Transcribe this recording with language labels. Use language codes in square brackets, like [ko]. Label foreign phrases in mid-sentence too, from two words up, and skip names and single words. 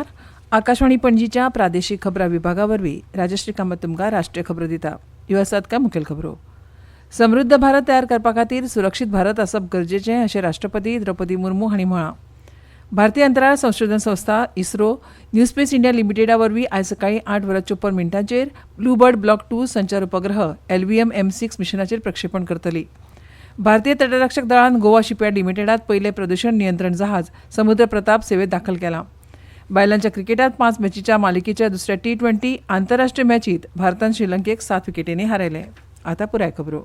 [kok] आकाशवाणी पणजीच्या प्रादेशीक खबरां विभागावरवीं राजश्री कामत तुमकां राष्ट्रीय खबरो दिता. ह्यो आसात कांय मुखेल खबरो. समृद्ध भारत तयार करपा खातीर सुरक्षीत भारत आसप गरजेचें अशें राष्ट्रपती द्रौपदी मुर्मू हांणी म्हळां. भारतीय अंतराळ संशोधन संस्था इस्रो न्यू स्पेस इंडिया लिमिटेडा वरवीं आयज सकाळीं 8:54 ब्लू बर्ड ब्लॉक 2 संचार उपग्रह LVM M6 मिशनाचेर प्रक्षेपण करतली. भारतीय तटरक्षक दळान गोवा शिपयार्ड लिमिटेडात पयले प्रदूषण नियंत्रण जहाज समुद्र प्रताप सेवेत दाखल केलां. बायलांच्या क्रिकेटात 5 मॅचीच्या मालिकेच्या दुसऱ्या T20 आंतरराष्ट्रीय मॅचीत भारतान श्रीलंकेक 7 विकेटींनी हारयले. आतां पुराय खबरो.